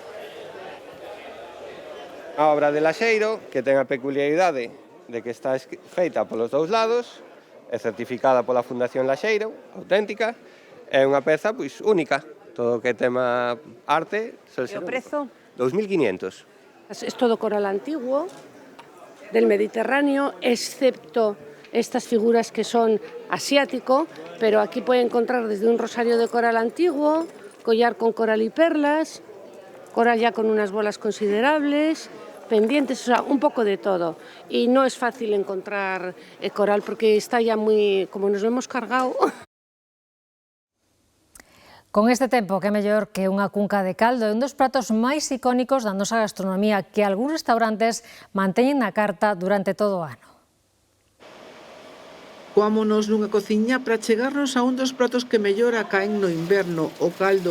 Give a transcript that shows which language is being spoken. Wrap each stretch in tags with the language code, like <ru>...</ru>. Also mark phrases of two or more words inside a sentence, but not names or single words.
<gl>A obra de Laxeiro, que ten a peculiaridade de que está feita polos dous lados, é certificada pola Fundación Laxeiro, auténtica, é unha peza pois única, todo o que tema arte. E o prezo? 2.500.</gl> <es>Es todo coral antiguo, del Mediterráneo, excepto estas figuras que son asiático, pero aquí puede encontrar desde un rosario de coral antiguo, collar con coral y perlas, coral ya con unas bolas considerables, pendientes, o sea, un poco de todo. Y no es fácil encontrar coral porque está ya muy, como nos lo hemos cargado.</es> <gl>Con este tempo, que é mellor que unha cunca de caldo, é un dos pratos máis icónicos da nosa gastronomía que algúns restaurantes manteñen na carta durante todo o ano. Coámonos nunha cociña para chegarnos a un dos pratos que mellor caen no inverno, o caldo.</gl>